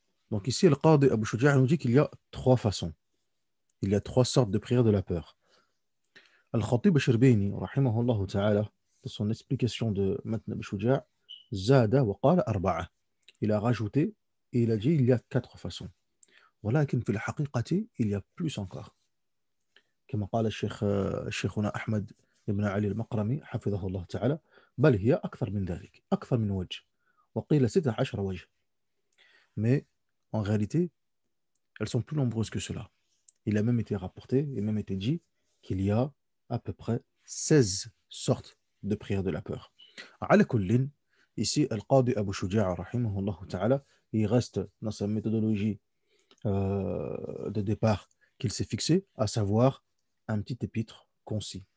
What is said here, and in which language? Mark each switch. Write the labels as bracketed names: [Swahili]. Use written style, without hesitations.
[French] Donc ici, le Qadi Abu Shuja' nous dit qu'il y a trois façons. Il y a trois sortes de prière de la peur. Al-Khatib al-Shirbini, rahimahullah ta'ala, dans son explication de Matn Abu Shuja', [Arabic] Zada wa qala arba'a. [French] Il a rajouté et il a dit il y a quatre façons. [Arabic] ولكن في الحقيقة [French] il y a plus encore. [Arabic] كما قال الشيخ شيخنا أحمد بن علي المقرمي حفظه الله تعالى بل هي أكثر من ذلك أكثر من وجه وقيل 16 وجه. [French] Mais en réalité, elles sont plus nombreuses que cela. Il a même été rapporté et même été dit qu'il y a à peu près 16 sortes de prières de la peur. [Arabic] على كل, [French] ici, Al-Qadi Abu Shuja' rahimahullah ta'ala, il reste dans sa méthodologie de départ qu'il s'est fixé, à savoir un petit épître concis.